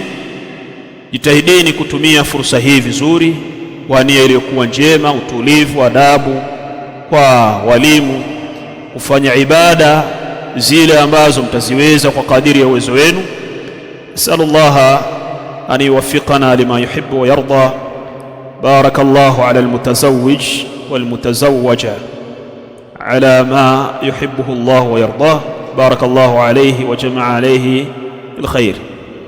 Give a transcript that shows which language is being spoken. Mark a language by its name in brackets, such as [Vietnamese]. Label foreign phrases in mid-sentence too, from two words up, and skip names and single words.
[Swahili] Jitahidini kutumia fursa hii vizuri kwa nia iliyokuwa njema, utulivu, adabu kwa walimu, kufanya ibada zile ambazo mtaziweza kwa kadiri ya uwezo wenu. [Arabic] نسأل الله أن يوفقنا لما يحب ويرضى. بارك الله على المتزوج والمتزوجة على ما يحبه الله ويرضاه. بارك الله عليه وجمع عليه الخير.